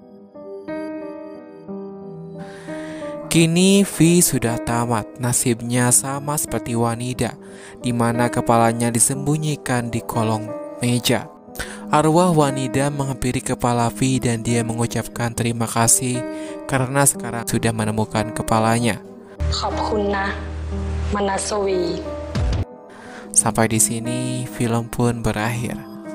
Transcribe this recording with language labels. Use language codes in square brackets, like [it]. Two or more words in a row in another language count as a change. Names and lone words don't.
[id] Kini V sudah tamat, nasibnya sama seperti Wanida, di mana kepalanya disembunyikan di kolong meja. Arwah Wanida menghampiri kepala V dan dia mengucapkan terima kasih karena sekarang sudah menemukan kepalanya. [th] ขอบคุณนะ มนัสวี [id] Sampai di sini film pun berakhir.